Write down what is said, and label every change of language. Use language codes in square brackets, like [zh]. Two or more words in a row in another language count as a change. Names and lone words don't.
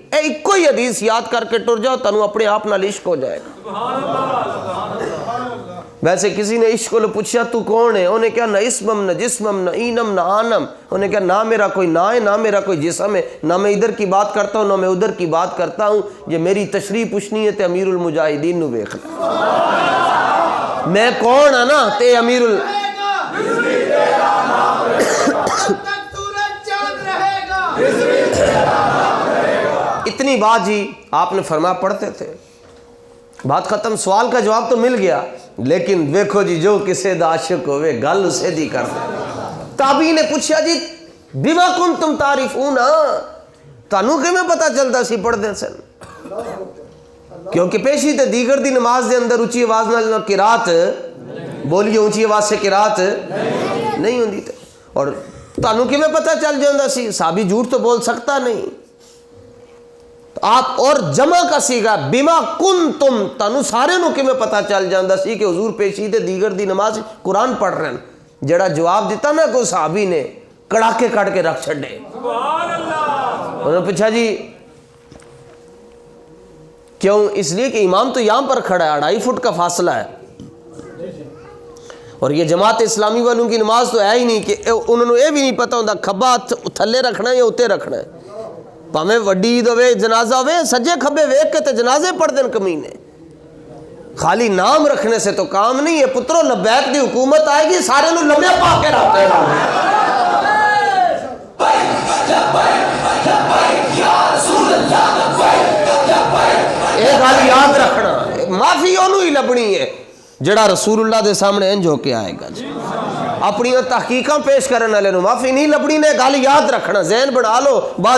[pa] اے ایک ہی حدیث یاد کر کے ٹر جاؤ، تنوں اپنے آپ نال عشق ہو جائے گا۔ [ur] ویسے کسی نے عشق کو پوچھا تو کون ہے، انہیں کہا [fa] نہ اسمم نہ جسمم نہ اینم نہ آنم، [ur] انہیں کہا نہ میرا کوئی نا ہے نہ میرا کوئی جسم ہے، نہ میں ادھر کی بات کرتا ہوں نہ میں ادھر کی بات کرتا ہوں، [pa] یہ میری تشریح پوچھنی ہے تے امیر [ur] المجاہدین نو ویکھ لے، میں کون ہاں نا تے امیر اتنی بات جی آپ نے فرمایا پڑھتے تھے، بات ختم، سوال کا جواب تو مل گیا، لیکن دیکھو جی [pa] جو کسے دا عاشق ہوئے گل اسے دی کر دے۔ [ur] تابعی نے پوچھا جی [ar] بما کنتم تعرفون، [pa] تانوں کیویں پتہ چلتا سی پڑھ دے سن؟ کیونکہ پیشی تے دیگر دی نماز دے اندر اونچی آواز نال قرات بولیے، اونچی آواز سے قرات نہیں ہوندی تے، اور تانوں کیویں پتہ چل جاندا سی؟ [ur] صحابی جھوٹ تو بول سکتا نہیں۔ آپ اور جمع کا سیگا [ar] بما کنتم، [pa] تانوں سارے نو کیویں پتہ چل جاندا سی کہ حضور پیشی تے دیگر دی نماز قرآن پڑھ رہے ہیں؟ جڑا جواب دیتا نا کوئی صحابی نے کڑاکے کٹ کے رکھ چھڑے، انہوں نے پوچھا جی کیوں؟ [ur] اس لیے کہ امام تو یہاں پر کھڑا ہے، 2.5 فٹ کا فاصلہ ہے، اور یہ جماعت اسلامی والوں کی نماز تو ہے ہی نہیں کہ انہوں نے یہ بھی نہیں پتہ ہوتا [pa] کھبا تھلے رکھنا ہے [ur] یا اتنے رکھنا ہے، [pa] پاویں وڈی عید ہوئے جنازہ ہوئے سجے کھبے ویکھ کے تے جنازے پڑھ دین کمینے، خالی نام رکھنے سے تو کام نہیں ہے پترو، لبیک دی حکومت آئے گی سارے نو لمبے پا کے رکھتے ہیں۔ ایک حال یاد رکھنا، معافی انہوں ہی لبنی ہے جڑا رسول اللہ دے سامنے انج ہو کے آئے گا جی اپنی تحقیقاں پیش کرنے والے نو معافی نہیں لبنی نے گل یاد رکھنا ذہن بنا لو بعد